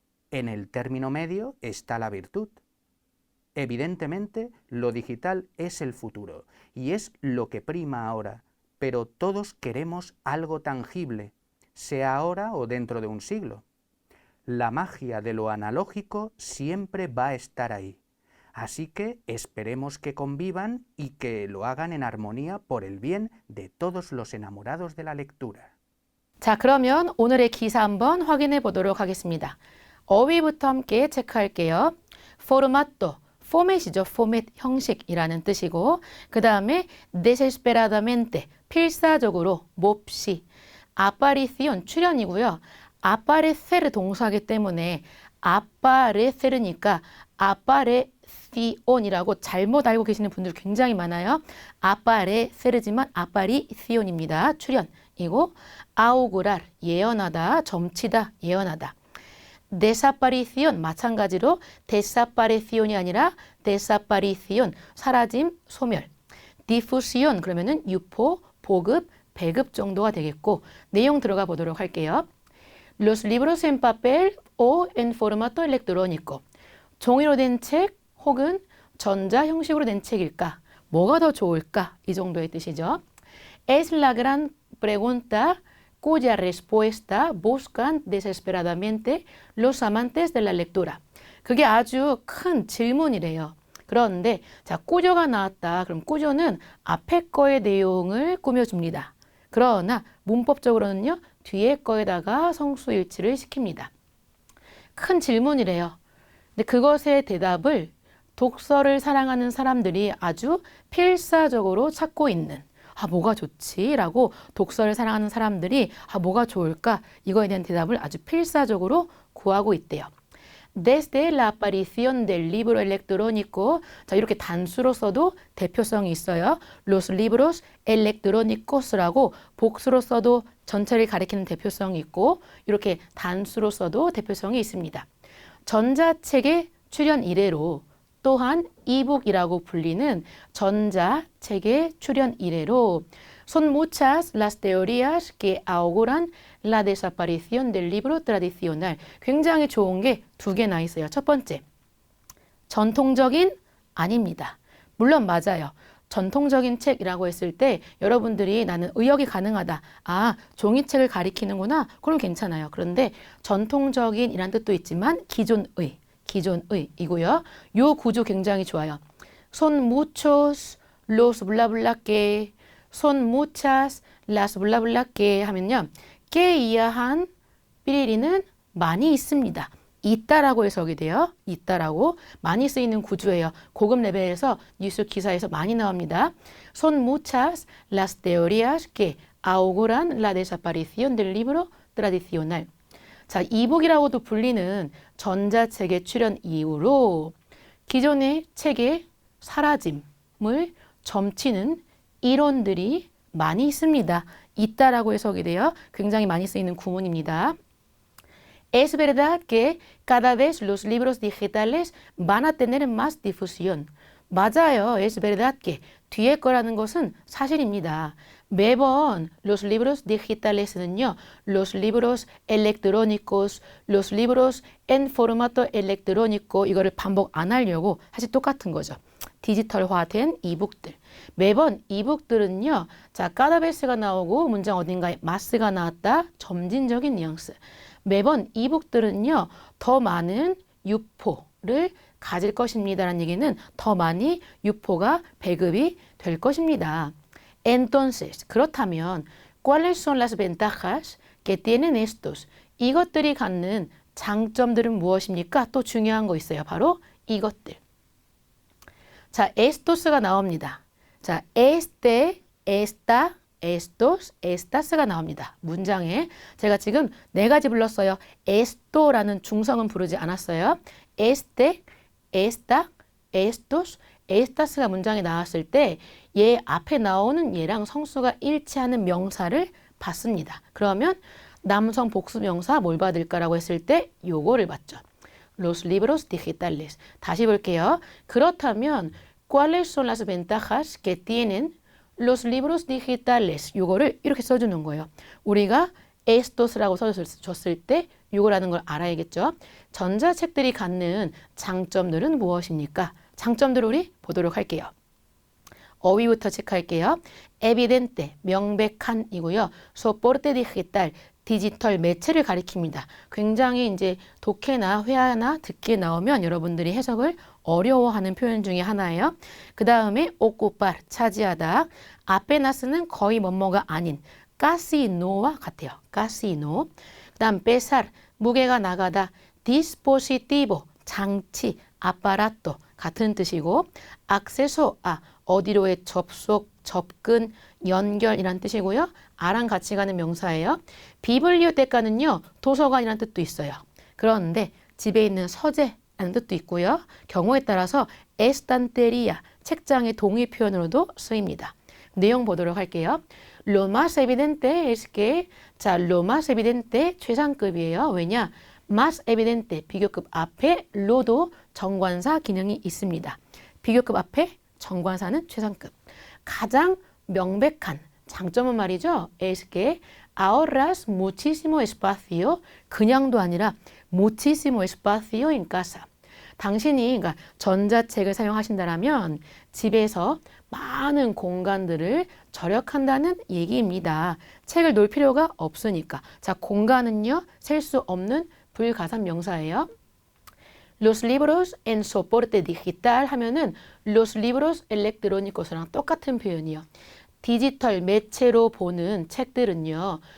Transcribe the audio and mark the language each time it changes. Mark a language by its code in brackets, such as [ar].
[es] En el término medio está la virtud. Evidentemente, lo digital es el futuro y es lo que prima ahora, pero todos queremos algo tangible, sea ahora o dentro de un siglo. La magia de lo analógico siempre va a estar ahí. Así que esperemos que convivan y que lo hagan en armonía por el bien de todos los enamorados de la lectura. [ko] 자, 그러면 오늘의 기사 한번 확인해 보도록 하겠습니다. 어휘부터 함께 체크할게요. formato, 포맷이죠. 포맷, 형식이라는 뜻이고 그 다음에 desesperadamente, 필사적으로, 몹시 aparición 출연이고요. aparecer 동사이기 때문에 aparecer니까 aparición이라고 잘못 알고 계시는 분들 굉장히 많아요. aparecer지만 aparición입니다. 출연이고 augurar 예언하다, 점치다, 예언하다. desaparición 마찬가지로 desaparición이 아니라 desaparición 사라짐, 소멸. difusión 그러면은 유포, 보급, 배급 정도가 되겠고 내용 들어가 보도록 할게요. [es] Los libros en papel o en formato electrónico. [ko] 종이로 된 책 혹은 전자 형식으로 된 책일까? 뭐가 더 좋을까? 이 정도의 뜻이죠. [es] Es la gran pregunta cuya respuesta buscan desesperadamente los amantes de la lectura. [ko] 그게 아주 큰 질문이래요. 그런데 자, 꾸저가 나왔다. 그럼 꾸저는 앞에 거의 내용을 꾸며줍니다. 그러나 문법적으로는요. 뒤에 거에다가 성수일치를 시킵니다. 큰 질문이래요. 근데 그것의 대답을 독서를 사랑하는 사람들이 아주 필사적으로 찾고 있는 뭐가 좋지? 라고 독서를 사랑하는 사람들이 뭐가 좋을까? 이거에 대한 대답을 아주 필사적으로 구하고 있대요. [es] Desde la aparición del libro electrónico, [ko] 자 이렇게 단수로 써도 대표성이 있어요. [es] Los libros electrónicos [ko] 라고 복수로 써도 전체를 가리키는 대표성이 있고 이렇게 단수로 써도 대표성이 있습니다. 전자책의 출현 이래로 또한 이북이라고 불리는 전자책의 출현 이래로 [es] Son muchas las teorías que auguran la desaparición del libro tradicional. [ko] 굉장히 좋은 게 두 개나 있어요. 첫 번째, 전통적인 아닙니다. 물론 맞아요. 전통적인 책이라고 했을 때 여러분들이 나는 의역이 가능하다. 종이책을 가리키는구나. 그럼 괜찮아요. 그런데 전통적인 이란 뜻도 있지만 기존의이고요. 요 구조 굉장히 좋아요. [es] Son muchos los bla bla que son muchas las bla bla que 하면요. [ko] que 이하한 삐리리는 많이 있습니다. 있다라고 해석이 돼요. 있다라고 많이 쓰이는 구조예요. 고급 레벨에서 뉴스 기사에서 많이 나옵니다. [es] Son muchas las teorías que auguran la desaparición del libro tradicional. [ko] 자, 이북이라고도 불리는 전자책의 출현 이후로 기존의 책의 사라짐을 점치는 이론들이 많이 있습니다. 있다라고 해석이 돼요. 굉장히 많이 쓰이는 구문입니다. [es] Es verdad que cada vez los libros digitales van a tener más difusión. [ko] 맞아요. [es] Es verdad que [ko] 뒤에 거라는 것은 사실입니다. 매번 [es] los libros digitales [ko] 는요. [es] los libros electrónicos, los libros en formato electrónico [ko] 이거를 반복 안 하려고 사실 똑같은 거죠. 디지털화된 이북들. 매번 이북들은요. 자, 까다베스가 나오고 문장 어딘가에 마스가 나왔다. 점진적인 뉘앙스. 매번 이북들은요. 더 많은 유포를 가질 것입니다라는 얘기는 더 많이 유포가 배급이 될 것입니다. [es] Entonces, [ko] 그렇다면 [es] ¿cuáles son las ventajas que tienen estos? [ko] 이것들이 갖는 장점들은 무엇입니까? 또 중요한 거 있어요. 바로 이것들. 자, estos가 나옵니다. 자, este, esta, estos, estas가 나옵니다. 문장에 제가 지금 네 가지 불렀어요. esto라는 중성은 부르지 않았어요. este, esta, estos, estas가 문장에 나왔을 때 얘 앞에 나오는 얘랑 성수가 일치하는 명사를 받습니다. 그러면 남성 복수 명사 뭘 받을까라고 했을 때 요거를 받죠. [es] Los libros digitales. [ko] 다시 볼게요. 그렇다면 [es] ¿cuáles son las ventajas que tienen los libros digitales? [ko] 요거를 이렇게 써주는 거예요. 우리가 estos라고 써줬을 때 요거라는 걸 알아야겠죠. 전자책들이 갖는 장점들은 무엇입니까? 장점들을 우리 보도록 할게요. 어휘부터 체크할게요. evidente, 명백한이고요. soporte digital, 디지털 매체를 가리킵니다. 굉장히 이제 독해나 회화나 듣기에 나오면 여러분들이 해석을 어려워하는 표현 중에 하나예요. 그 다음에 ocupar, 차지하다. apenas는 거의 뭐뭐가 아닌 casi no와 같아요. [es] casi no. [ko] 그 다음 pesar, 무게가 나가다. dispositivo, 장치, aparato 같은 뜻이고 acceso a, 어디로의 접속, 접근, 연결이란 뜻이고요. 아랑 같이 가는 명사예요. 비블리오테카는요. 도서관이란 뜻도 있어요. 그런데 집에 있는 서재라는 뜻도 있고요. 경우에 따라서 에스탄테리아, 책장의 동의 표현으로도 쓰입니다. 내용 보도록 할게요. [es] Lo más evidente es que, 자, lo más evidente [ko] 최상급이에요. 왜냐? más evidente 비교급 앞에 lo도 정관사 기능이 있습니다. 비교급 앞에 정관사는 최상급. 가장 명백한 장점은 말이죠. [es] es que ahorras muchísimo espacio. [ko] 그냥도 아니라 [es] muchísimo espacio en casa. [ko] 당신이 그러니까 전자책을 사용하신다라면 집에서 많은 공간들을 절약한다는 얘기입니다. 책을 놓을 필요가 없으니까. 자, 공간은요. 셀 수 없는 불가산 명사예요. [es] Los libros en soporte digital 하면은 los libros electrónicos랑 [ko] 똑같은 표현이요. 디지털 매체로 보는 책들은요.